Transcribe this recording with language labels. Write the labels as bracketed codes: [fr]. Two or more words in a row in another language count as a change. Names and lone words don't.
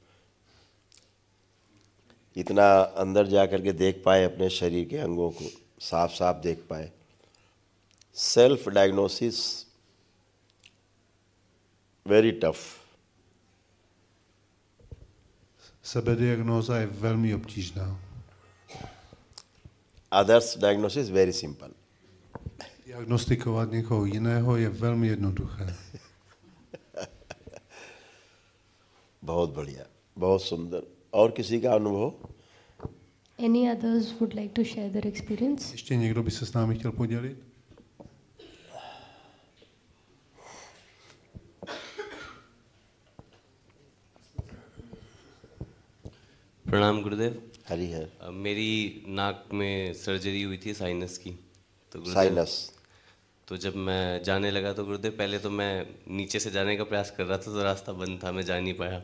[hi] इतना अंदर जा कर के देख पाए, अपने शरीर के अंगों को साफ साफ देख पाए। [en] self diagnosis very tough. [cs] Sebediagnóza je velmi obtížná. [en] Others diagnosis very simple. [cs] Diagnostikovat někoho jiného je velmi jednoduché. [hi] बहुत बढ़िया, बहुत सुंदर। और किसी का अनुभव? [en] Any others would like to share their experience? [cs] Ještě někdo by se s námi chtěl podělit? [hi] प्रणाम गुरुदेव। हरी है। मेरी नाक में सर्जरी हुई थी साइनस की। तो गुरुदेव, साइनस। तो जब मैं जाने लगा तो गुरुदेव पहले तो मैं नीचे से जाने का प्रयास कर रहा था तो रास्ता बंद था, मैं जा नहीं पाया।